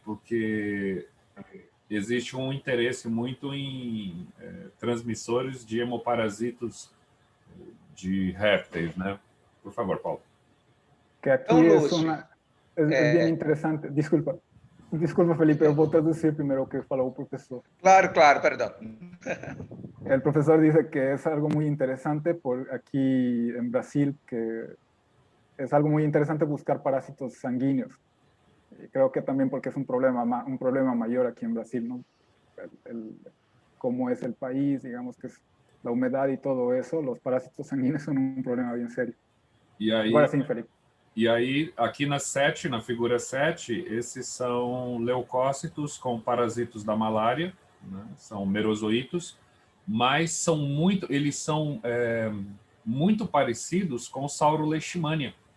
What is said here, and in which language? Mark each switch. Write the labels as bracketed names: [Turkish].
[Portuguese] Porque existe um interesse muito em transmissores de hemoparasitos de répteis, né? Por favor, Paulo. Que aqui é bem interessante. Desculpa, Felipe, eu vou traduzir primeiro o que falou o professor. Claro, perdão. [Spanish] El profesor dice que es algo muy interesante por aquí en Brasil, que es algo muy interesante buscar parásitos sanguíneos. Y creo que también porque es un problema mayor aquí en Brasil, ¿no? Cómo es el país, digamos que es la humedad y todo eso, los parásitos sanguíneos son un problema bien serio. [Portuguese] E aí, Agora sim, Felipe. E aí, aqui na figura 7, esses são leucócitos com parasitos da malária, né? São merozoítos, mas eles são muito parecidos com o Sauroleishmania.